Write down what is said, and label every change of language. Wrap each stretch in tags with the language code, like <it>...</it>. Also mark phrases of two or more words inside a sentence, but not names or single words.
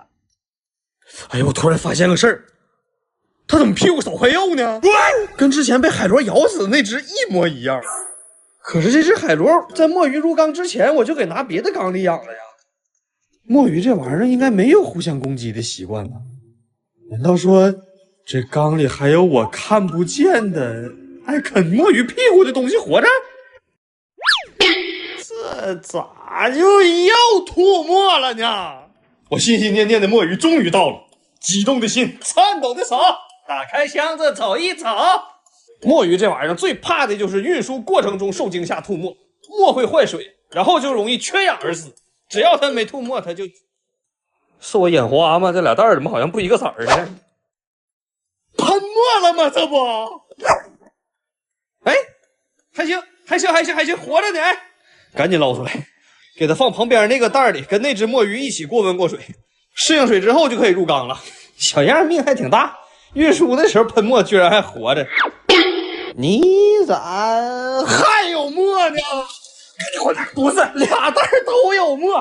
<zh>哎呦，我突然發現個事兒，他怎麼屁股少塊肉呢？跟之前被海螺咬死的那只一模一樣。可是這只海螺在墨魚入缸之前，我就給拿別的缸裡養了呀。墨魚這玩意兒應該沒有互相攻擊的習慣吧？難道說這缸裡還有我看不見的愛啃墨魚屁股的東西活着？咋就要吐沫了呢？我心心念念的墨鱼终于到了，激动的心，颤抖的手，打开箱子瞅一瞅。墨鱼这玩意儿最怕的就是运输过程中受惊吓吐沫，沫会坏水，然后就容易缺氧而死。只要它没吐沫，它就是我眼花吗？这俩袋儿怎么好像不一个色儿呢？喷墨了吗？这不？哎，还行，活着呢！哎，赶緊撈出來，給它放旁邊那個袋裡，跟那只墨魚一起過溫過水，適應水之後就可以入缸了。小樣命還挺大，運輸的時候噴墨居然還活着。你咋還有墨呢？趕緊回來！不是，倆袋都有墨。</zh>